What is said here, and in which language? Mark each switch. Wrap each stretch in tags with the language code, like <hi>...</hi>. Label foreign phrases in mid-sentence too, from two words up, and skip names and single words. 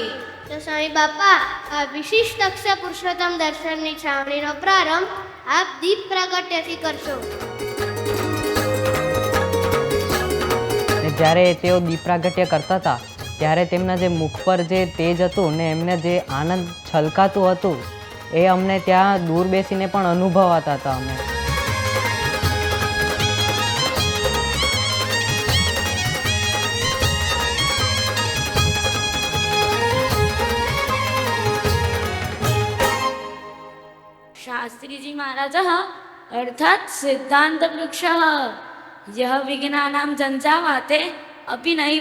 <gu>તો સ્વામી બાપા, આ વિશિષ્ટ અક્ષર પુરુષોત્તમ દર્શનની છાવણીનો પ્રારંભ આપ દીપ પ્રાગટ્યથી કરશો. જ્યારે તેઓ દીપ પ્રાગટ્ય કરતા હતા ત્યારે તેમના જે મુખ પર જે તેજ હતું ને એમને જે આનંદ છલકાતું હતું એ અમને ત્યાં દૂર બેસીને પણ અનુભવાતા હતા. અમે</gu> <sa>शास्त्रीजी महाराजः अर्थात सिद्धान्तवृक्षः यः विज्ञानानां जञ्जावाते अपि नैव</sa>